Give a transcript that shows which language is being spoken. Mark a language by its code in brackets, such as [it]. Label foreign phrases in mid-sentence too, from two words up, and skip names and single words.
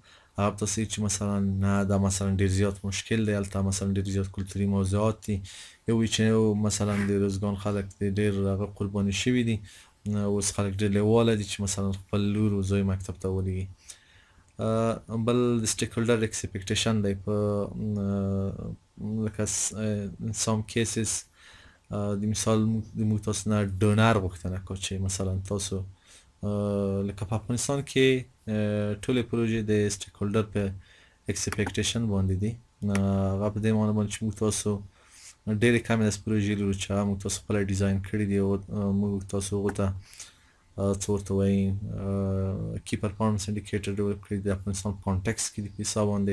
[ps] هغه به تاسو چې مثلا نه دا مثلا ډېر زیات مشکل دی، هلته مثلا ډېر زیات کلتوري موضوعات دي، یو وي چې مثلا د روزګان خلک ډېر هغه قرباني شوي دي، اوس خلک ډېر لیواله دي چې مثلا خپل لور او زوی مکتب ته ولېږي. بل د [en] stakeholder expectation [ps] دی، په لکه [en] in some cases [ps] د مثال د موږ تاسو نه ډونر غوښتنه کوو چې مثلا تاسو لکه په افغانستان کې ټولې پروژې د سټیک هولډر په اکسپیکټیشن باندې دي. هغه په دې معنی باندې چې موږ تاسو ډېرې کمې داسې پروژې لرو چې هغه موږ تاسو خپله ډیزاین کړي دي او موږ تاسو هغو ته څه ورته وایي [en] key performance indicator develop [ps] کړي د افغانستان په کانټکس کې د حساب باندې.